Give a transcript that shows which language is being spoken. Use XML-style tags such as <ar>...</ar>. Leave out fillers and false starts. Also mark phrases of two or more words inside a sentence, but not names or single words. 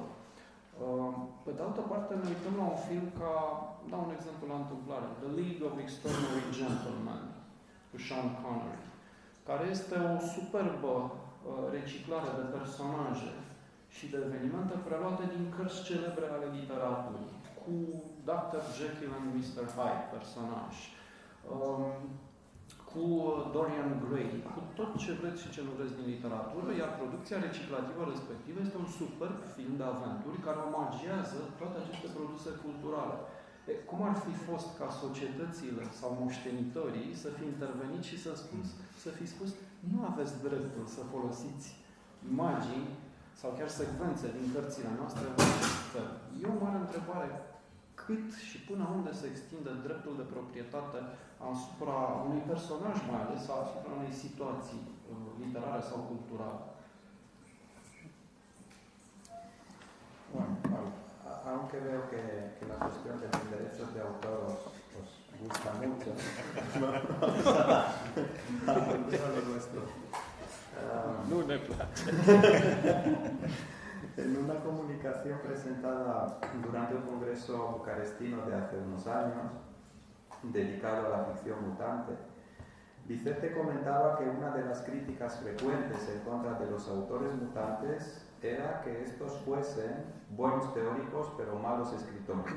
<ro>Pe de altă parte, ne uităm la un film ca, dau un exemplu la întâmplare, The League of Extraordinary Gentlemen, cu Sean Connery, care este o superbă reciclare de personaje și de evenimente preluate din cărți celebre ale literaturii, cu Dr. Jekyll and Mr. Hyde, personaj, cu Dorian Gray, cu tot ce vreți și ce nu vreți din literatură, iar producția reciclativă respectivă este un superb film de aventuri care omagiază toate aceste produse culturale. Cum ar fi fost ca societățile sau moștenitorii să fi intervenit și să fi spus nu aveți dreptul să folosiți imagini sau chiar secvențe din cărțile noastre în acest fel? E o mare întrebare. Cât și până unde se extinde dreptul de proprietate asupra unui personaj, mai ales asupra unei situații literare sau culturale?</ro> <es>Bueno, aunque veo que la cuestión de los derechos de autor os gusta mucho, a lo nuestro.</es> <ro>Nu ne place.</ro> <es>En una comunicación presentada durante un congreso bucarestino de hace unos años, dedicado a la ficción mutante, Vicente comentaba que una de las críticas frecuentes en contra de los autores mutantes era que estos fuesen buenos teóricos pero malos escritores.</es>